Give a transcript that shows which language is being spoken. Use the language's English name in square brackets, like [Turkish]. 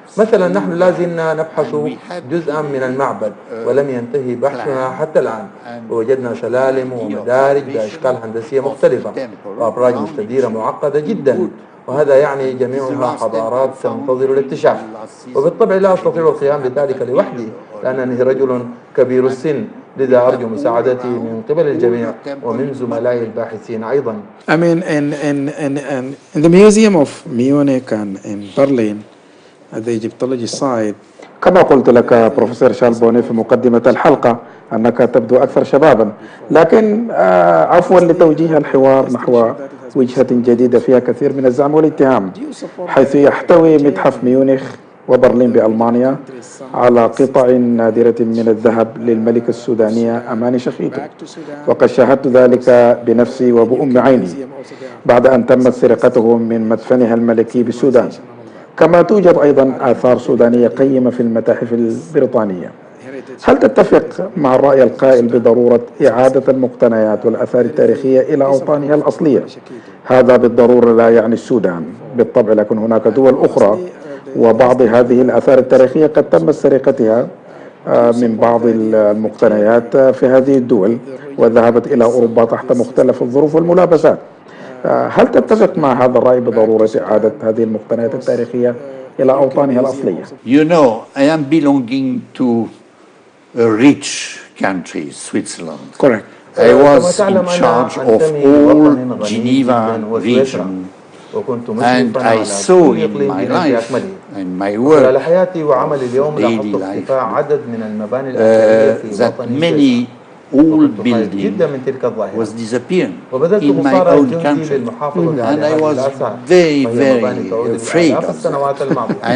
[Arabic] مثلا نحن لازلنا نبحث جزءا من المعبد ولم ينتهي بحثنا حتى الآن، ووجدنا سلالم ومدارج بأشكال هندسية مختلفة وأبراج مستديرة معقدة جدا، وهذا يعني جميعها حضارات تنتظر الاكتشاف. وبالطبع لا أستطيع القيام بذلك لوحدي لأنني رجل كبير السن، لذا أرجو مساعدتي من قبل الجميع ومن زملائي الباحثين أيضا. [English] I mean, in the Museum of Munich and in Berlin, at the Egyptology side. [Arabic] كما قلت لك بروفيسور شال بونيه في مقدمة الحلقة أنك تبدو أكثر شبابا، لكن عفوا لتوجيه الحوار نحو وجهة جديدة فيها كثير من الزعم والاتهام، حيث يحتوي متحف ميونخ وبرلين بألمانيا على قطع نادرة من الذهب للملكة السودانية أماني شخيته، وقد شاهدت ذلك بنفسي وبأم عيني بعد أن تمت سرقته من مدفنها الملكي بالسودان. كما توجد أيضا آثار سودانية قيمة في المتاحف البريطانية. هل تتفق مع الرأي القائل بضرورة إعادة المقتنيات والآثار التاريخية إلى أوطانها الأصلية؟ هذا بالضرورة لا يعني السودان بالطبع، لكن هناك دول أخرى وبعض هذه الآثار التاريخية قد تم سرقتها من بعض المقتنيات في هذه الدول وذهبت إلى أوروبا تحت مختلف الظروف والملابسات. هل تتفق مع هذا الرأي بضرورة إعادة هذه المقتنيات التاريخية إلى أوطانها الأصلية؟ [English] You know, I am belonging to a rich country, Switzerland. Correct. I was in charge of all Geneva region, and I saw in my life and my work daily life that many old building was disappearing in my own country, and I was very, very afraid of that.